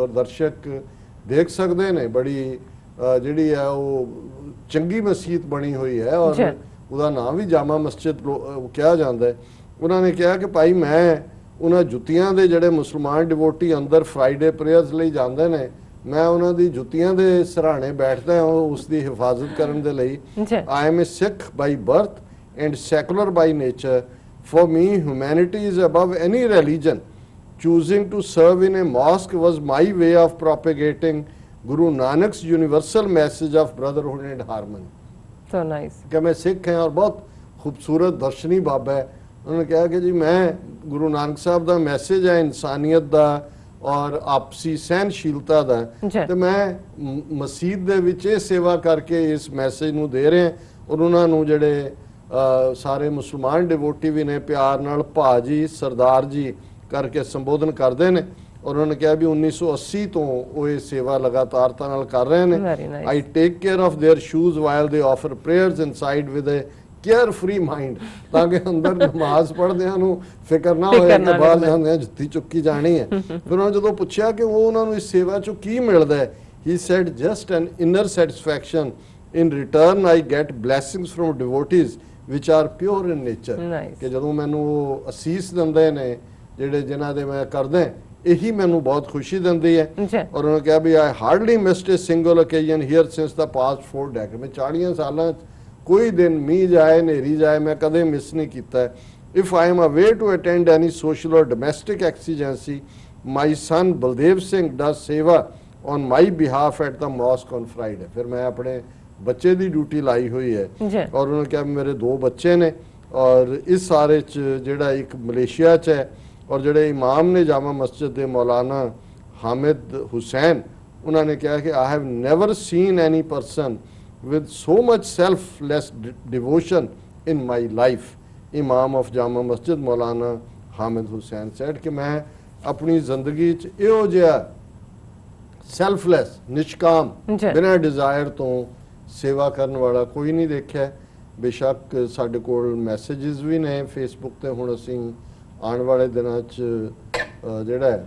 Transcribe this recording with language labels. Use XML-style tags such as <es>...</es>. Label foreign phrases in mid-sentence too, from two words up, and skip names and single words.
<pa>ਔਰ ਦਰਸ਼ਕ ਦੇਖ ਸਕਦੇ ਨੇ ਬੜੀ ਜਿਹੜੀ ਹੈ ਉਹ ਚੰਗੀ ਮਸਜਿਦ ਬਣੀ ਹੋਈ ਹੈ, ਔਰ ਉਹਦਾ ਨਾਮ ਵੀ ਜਾਮਾ ਮਸਜਿਦ ਕਿਹਾ ਜਾਂਦਾ ਹੈ। ਉਹਨਾਂ ਨੇ ਕਿਹਾ ਕਿ ਭਾਈ ਮੈਂ ਉਹਨਾਂ ਜੁੱਤੀਆਂ ਦੇ ਜਿਹੜੇ ਮੁਸਲਮਾਨ ਡਿਵੋਟੀ ਅੰਦਰ</pa> <en>Friday prayers</en> <pa>ਲਈ ਜਾਂਦੇ ਨੇ, ਮੈਂ ਉਹਨਾਂ ਦੀ ਜੁੱਤੀਆਂ ਦੇ ਸਰਾਣੇ ਬੈਠਦਾ ਹਾਂ ਉਸ ਦੀ ਹਿਫਾਜ਼ਤ ਕਰਨ ਦੇ ਲਈ। ਜੀ</pa> <en>I am a Sikh by birth and secular by nature. For me, humanity is above any religion. Choosing to serve in a mosque was my way of propagating Guru Nanak's universal message of brotherhood and harmony. so nice.</en> <hi>कि मैं सिख हैं और बहुत खूबसूरत दर्शनी बाबा है। उन्होंने कहा कि जी मैं गुरु नानक साहब का मैसेज है इंसानियत का और आपसी सहनशीलता ਦਾ</hi> <pa>ਜੀ ਤੇ ਮੈਂ ਮਸਜਿਦ ਦੇ ਵਿੱਚ ਇਹ ਸੇਵਾ ਕਰਕੇ ਇਸ ਮੈਸੇਜ ਨੂੰ ਦੇ ਰਹੇ ਹਾਂ। ਔਰ ਉਹਨਾਂ ਨੂੰ ਜਿਹੜੇ ਸਾਰੇ ਮੁਸਲਮਾਨ ਡਿਵੋਟੀ ਵੀ ਨੇ ਪਿਆਰ ਨਾਲ ਭਾਜੀ ਸਰਦਾਰ ਜੀ ਕਰਕੇ ਸੰਬੋਧਨ ਕਰਦੇ ਨੇ। ਔਰ ਉਹਨਾਂ ਨੇ ਕਿਹਾ ਵੀ 1980 ਤੋਂ ਉਹ ਇਹ ਸੇਵਾ ਲਗਾਤਾਰਤਾ ਨਾਲ ਕਰ ਰਹੇ ਨੇ।</pa> <en>very nice. I take care of their shoes while they offer prayers inside with a carefree mind,</en> <pa>ਤਾਂ ਕਿ ਅੰਦਰ ਨਮਾਜ਼ ਪੜ੍ਹਦਿਆਂ ਨੂੰ ਫਿਕਰ ਨਾ ਹੋਏ ਕਿ ਬਾਹਰ ਜਾਂਦਿਆਂ ਜੁੱਤੀ ਚੁੱਕੀ ਜਾਣੀ ਹੈ। ਫਿਰ ਉਹਨਾਂ ਜਦੋਂ ਪੁੱਛਿਆ ਕਿ ਉਹ ਉਹਨਾਂ ਨੂੰ ਇਸ ਸੇਵਾ ਚੋਂ ਕੀ ਮਿਲਦਾ ਹੈ,</pa> <en>he said just an inner satisfaction. In return I get blessings from devotees which are pure in nature.</en> <pa>ਨਾਈਸ। ਕਿ ਜਦੋਂ ਮੈਨੂੰ ਉਹ ਅਸੀਸ ਦਿੰਦੇ ਨੇ ਜਿਹੜੇ ਜਿਨ੍ਹਾਂ ਦੇ ਮੈਂ ਕਰਦਾ ਇਹੀ ਮੈਨੂੰ ਬਹੁਤ ਖੁਸ਼ੀ ਦਿੰਦੀ ਹੈ। ਜੀ ਔਰ ਉਹਨਾਂ ਕਿਹਾ ਵੀ</pa> <en>I hardly missed a single occasion here since the past 4 decades.</en> <pa>ਮੈਂ 40 ਸਾਲਾਂ 'ਚ ਕੋਈ ਦਿਨ ਮੀਂਹ ਜਾਏ ਹਨੇਰੀ ਜਾਏ ਮੈਂ ਕਦੇ ਮਿਸ ਨਹੀਂ ਕੀਤਾ ਹੈ।</pa> <en>If I am away to attend any social or domestic exigency, my son Baldev Singh does seva on my behalf at the mosque on Friday.</en> <pa>ਫਿਰ ਮੈਂ ਆਪਣੇ ਬੱਚੇ ਦੀ ਡਿਊਟੀ ਲਾਈ ਹੋਈ ਹੈ। ਜੀ ਔਰ ਉਹਨਾਂ ਕਿਹਾ ਮੇਰੇ 2 ਬੱਚੇ ਨੇ ਔਰ ਇਸ ਸਾਰੇ 'ਚ ਜਿਹੜਾ ਇੱਕ ਮਲੇਸ਼ੀਆ 'ਚ ਹੈ ਔਰ ਜਿਹੜੇ ਇਮਾਮ ਨੇ ਜਾਮਾ ਮਸਜਿਦ ਦੇ ਮੌਲਾਨਾ ਹਾਮਿਦ ਹੁਸੈਨ ਉਹਨਾਂ ਨੇ ਕਿਹਾ ਕਿ</pa> <en>I have never seen any person with so much selfless devotion in my life. Imam of Jama Masjid Maulana Hamid Hussain said</en> <pa>ਕਿ ਮੈਂ ਆਪਣੀ ਜ਼ਿੰਦਗੀ 'ਚ ਇਹੋ ਜਿਹਾ ਸੈਲਫਲੈਸ ਨਿਸ਼ਕਾਮ ਜੀ ਬਿਨਾਂ ਡਿਜ਼ਾਇਰ ਤੋਂ ਸੇਵਾ ਕਰਨ ਵਾਲਾ ਕੋਈ ਨਹੀਂ ਦੇਖਿਆ। ਬੇਸ਼ੱਕ ਸਾਡੇ ਕੋਲ ਮੈਸੇजेस ਵੀ ਨੇ ਫੇਸਬੁੱਕ ਤੇ। ਹੁਣ ਅਸੀਂ ਆਉਣ ਵਾਲੇ ਦਿਨਾਂ 'ਚ ਜਿਹੜਾ ਹੈ</pa>